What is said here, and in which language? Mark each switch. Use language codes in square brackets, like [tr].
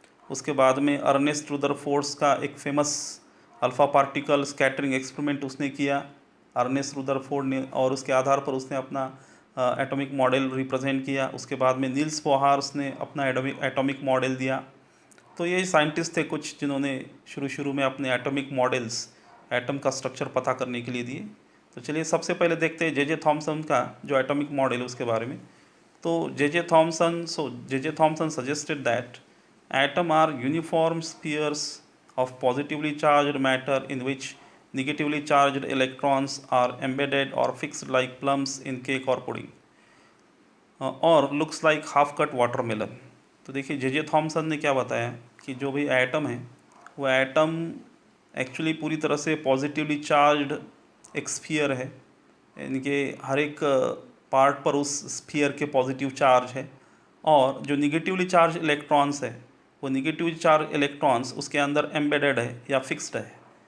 [hi] उसके बाद में अर्नेस्ट रदरफोर्ड का एक famous alpha particle scattering experiment उसने किया, अर्नेस्ट रदरफोर्ड ने, और उसके आधार पर उसने अपना एटॉमिक मॉडल रिप्रेजेंट किया। उसके बाद में नील्स बोहार्स ने अपना एटॉमिक मॉडल दिया। तो ये साइंटिस्ट थे कुछ जिन्होंने शुरू में अपने एटॉमिक मॉडल्स, एटम का स्ट्रक्चर पता करने के लिए दिए। तो चलिए सबसे पहले देखते हैं जे थॉमसन का जो एटॉमिक मॉडल है उसके बारे में। [en] तो J Thomson suggested that atom are uniform spheres of positively charged matter in which negatively charged electrons are embedded or fixed like plums in cake or pudding or looks like half cut watermelon। [hi] तो देखिए J Thomson ने क्या बताया कि जो भी atom है वो एटम एक्चुअली पूरी तरह से पॉजिटिवली चार्ज्ड एक स्फीयर है, यानी कि हर एक पार्ट पर उस स्फीयर के पॉजिटिव चार्ज है, और जो निगेटिवली चार्ज इलेक्ट्रॉन्स है वो निगेटिवली चार्ज इलेक्ट्रॉन्स उसके अंदर एम्बेडेड है या फिक्स्ड है।